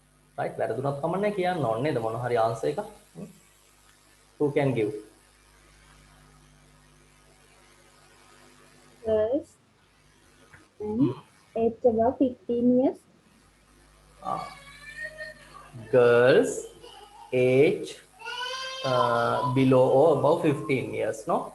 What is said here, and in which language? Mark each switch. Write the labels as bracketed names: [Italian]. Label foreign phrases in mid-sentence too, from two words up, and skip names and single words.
[Sinhala] right වැරදුනත් කමන්නේ කියන්න ඕනේ නේද මොන හරි answer එක [English] who can give Girls and age above 15 years. girls age below or above 15 years no